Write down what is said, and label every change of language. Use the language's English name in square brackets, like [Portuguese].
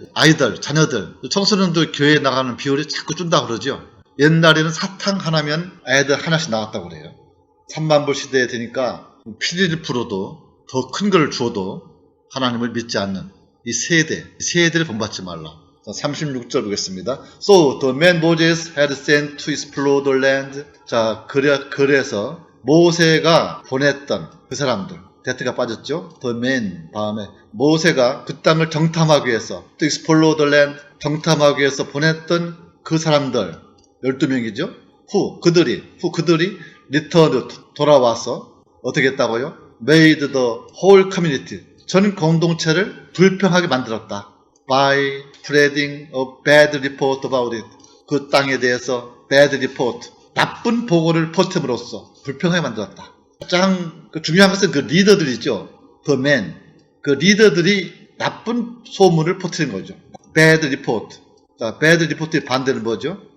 [Korean] 아이들, 자녀들, 청소년들 교회에 나가는 비율이 자꾸 준다고 그러죠. 옛날에는 사탕 하나면 애들 하나씩 나왔다고 그래요. 3만 불 시대에 되니까 필리프로도 더 큰 걸 주어도 하나님을 믿지 않는 이 세대를 본받지 말라. 36절 보겠습니다. [English] So the man Moses had sent to explore the land. [Korean] 자, 그래서 모세가 보냈던 그 사람들, 대트가 빠졌죠. The man 다음에 모세가 그 땅을 정탐하기 위해서, [English] to explore the land, [Korean] 정탐하기 위해서 보냈던 그 사람들 12명이죠. 그들이 returned, 돌아와서 어떻게 했다고요? [English] Made the whole community, [Korean] 전 공동체를 불평하게 만들었다. [English] By spreading a bad report about it. [Korean] 그 땅에 대해서 bad report, 나쁜 보고를 퍼뜨림으로써 불평하게 만들었다. 가장 중요한 것은 그 리더들이죠. [English] The men. [Korean] 그 리더들이 나쁜 소문을 퍼뜨린 거죠. Bad report. 자, bad report의 반대는 뭐죠?